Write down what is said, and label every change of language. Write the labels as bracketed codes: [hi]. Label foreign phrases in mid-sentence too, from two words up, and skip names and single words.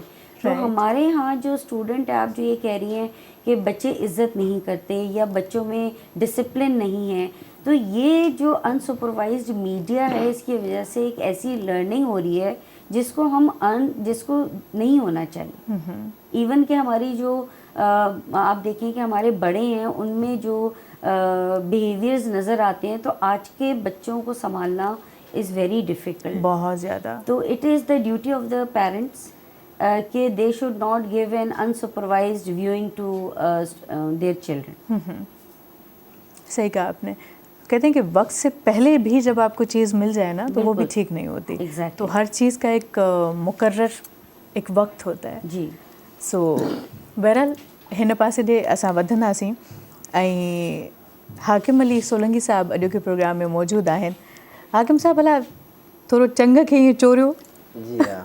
[ur] تو ہمارے ہاں جو اسٹوڈنٹ ہے آپ جو یہ کہہ رہی ہیں کہ بچے عزت نہیں کرتے یا بچوں میں ڈسپلن نہیں ہے, تو یہ جو [en] unsupervised media [ur] ہے اس کی وجہ سے ایک ایسی لرننگ ہو رہی ہے جس کو جس کو نہیں ہونا چاہیے. ایون کہ ہماری جو آپ دیکھیں کہ ہمارے بڑے ہیں ان میں جو بیہیویئرز نظر آتے ہیں تو آج کے بچوں کو سنبھالنا [en] is very difficult, [ur] بہت زیادہ. [en] تو it is the duty of the parents [ur] کہ [en] they should not give an unsupervised viewing to their children. [ur] صحیح کہا آپ نے. کہتے ہیں کہ وقت سے پہلے بھی جب آپ کو چیز مل جائے نا تو وہ بھی ٹھیک نہیں ہوتی. تو ہر چیز کا ایک مقرر ایک وقت ہوتا ہے. جی. سو بہرحال [sd] हिन पासे ॾे असां वधंदासीं ऐं हाकिम अली सोलंगी साहिबु अॼु के प्रोग्राम में मौजूदु आहिनि. हाकिम साहिबु भला थोरो चंग खे ईअं चोरियो, जी हा,